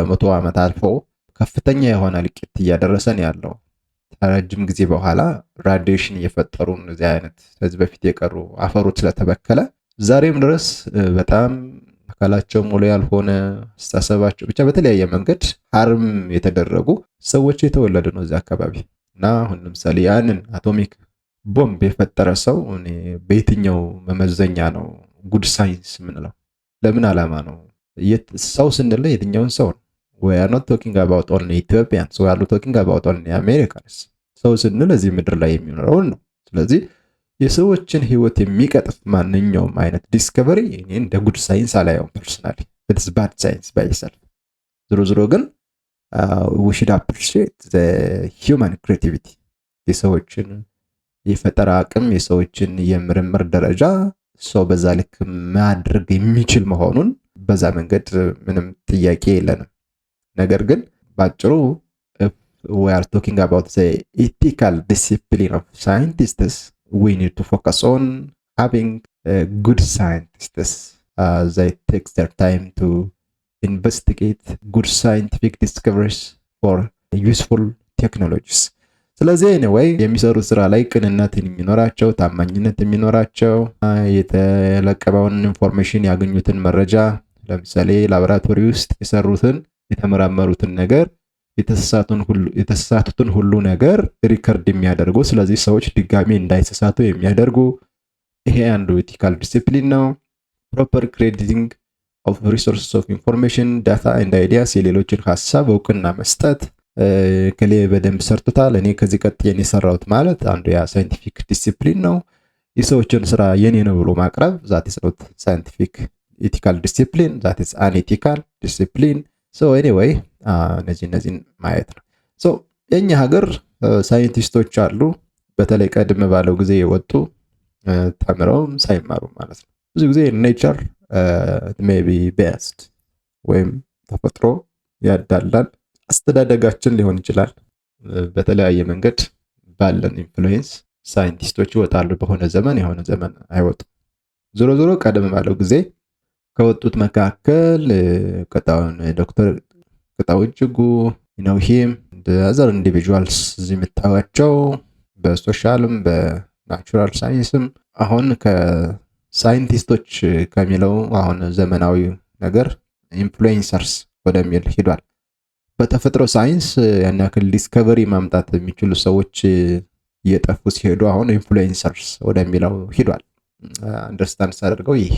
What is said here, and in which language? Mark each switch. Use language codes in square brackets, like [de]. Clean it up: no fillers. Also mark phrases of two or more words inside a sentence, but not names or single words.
[am] 100 ዓመት አልፎ ከፍተኛ የሆነ ልቂት እያደረሰን ያለው ረጅም ጊዜ በኋላ ራዲዬሽን እየፈጠሩ እነዚህ አይነት ከዚህ በፊት የቀሩ አፈሮች ስለተበከለ ዛሬም ድረስ በጣም አካላቸው ሙሉ ያልሆነ አስተሳሰባቸው ብቻ በተለያየ መንገድ ሃርም የተደረጉ ሰዎች የተወለዱ ነው እዚህ አካባቢ እና አሁን ለምሳሌ ያንን [en] atomic bomb [am] የፈጠረ ሰው በየትኛው መመዘኛ ነው [en] good science [am] ምንለው? ለምን ዓላማ ነው? ሰው ስንል የትኛውን ሰው ነው? [en] We are not talking about only Ethiopians, we are talking about only Americans. [am] ሰው ስንል እዚህ ምድር ላይ የሚኖረውን ነው። ስለዚህ የሰዎችን ህይወት የሚቀጥፍ ማንኛውም አይነት ዲስከቨሪ እኔ እንደ [en] good science [am] አላየውም ፐርሰናሊ። [en] It's bad science by itself. [am] ዞሮ ግን [en] we should appreciate the human creativity. [am] የሰዎችን የፈጠራ አቅም የሰዎችን የምርምር ደረጃ ሰው በዛ ልክ ማድረግ የሚችል መሆኑን በዛ መንገድ ምንም ጥያቄ የለንም። ነገር ግን ባጭሩ [en] if we are talking about the ethical discipline of scientists, we need to focus on having good scientists. They take their time to investigate good scientific discoveries for useful technologies. [am] ስለዚህ anyway የሚሰሩት ስራ ላይ ቅንነት የሚኖራቸው ታማኝነት የሚኖራቸው የተለቀቀውን ኢንፎርሜሽን ያገኙትን መረጃ ለምሳሌ ላቦራቶሪ ውስጥ የሰሩትን የተመራመሩትን ነገር የተሳሳቱትን ሁሉ ነገር ሪከርድ የሚያደርጉ ስለዚህ ሰዎች ድጋሚ እንዳይሳሳቱ የሚያደርጉ ይሄ አንዱ [en] ethical discipline [am] ነው። [en] proper crediting of resources of information data and ideas [am] የሌሎችን ሐሳብ እውቅና መስጠት ከሌ በደንብ ሰርቶታል እኔ ከዚህ ቀጥዬን የሰራሁት ማለት አንዱ ያ [en] scientific discipline [am] ነው። የሰዎችን ስራ የኔ ነው ብሎ ማቅረብ [en] that is not scientific ethical discipline, that is unethical discipline. So anyway [am] እነዚህን ማየት ነው። so የኛ ሀገር ሳይንቲስቶች አሉ በተለይ ቀድም ባለው ጊዜ የወጡ ተምረው ሳይማሩ ማለት ነው። ብዙ ጊዜ ኔቸር [en] maybe best [am] ወይም ተፈጥሮ ያዳላል አስተዳደጋችን ሊሆን ይችላል። በተለያየ መንገድ ባለን ኢንፍሉዌንስ ሳይንቲስቶች ይወጣሉ በሆነ ዘመን የሆነ ዘመን አይወጡም። ዞሮ ቀደም ባለው ጊዜ ከወጡት መካከል ዶክተር ቅጣው እጅጉ [en] him the other individuals [am] ዝምታዋቸው በሶሻልም በናቹራል ሳይንስም አሁን ከሳይንቲስቶች ከሚለው አሁን ዘመናዊ ነገር ኢንፍሉዌንሰርስ ወደሚል ሄዷል። በተፈጥሮ ሳይንስ ያን ያክል ዲስከቨሪ ማምጣት የሚችሉ ሰዎች እየጠፉ ሲሄዱ አሁን ኢንፍሉዌንሰርስ ወደሚለው ሄዷል። አንደርስታንድ ሳደርገው ይሄ